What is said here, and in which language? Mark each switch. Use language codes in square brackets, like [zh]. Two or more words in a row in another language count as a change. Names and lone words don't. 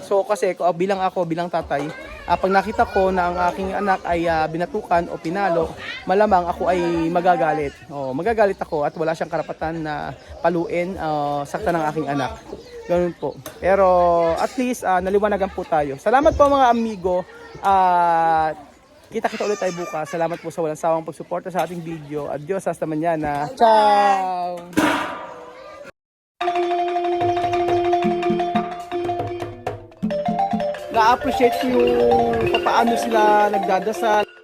[tl] So kasi bilang tatay, pag nakita ko na ang aking anak ay binatukan o pinalo, malamang ako ay magagalit. Magagalit ako at wala siyang karapatan na paluin, saktan ng aking anak. Ganun po. Pero at least naliwanagan po tayo. Salamat po mga amigo. Kita-kita ulit tayo bukas. Salamat po sa walang sawang pagsuporta sa ating video. [es] Adios, hasta mañana. Ciao! [tl] Na-appreciate ko yung paano sila nagdadasal.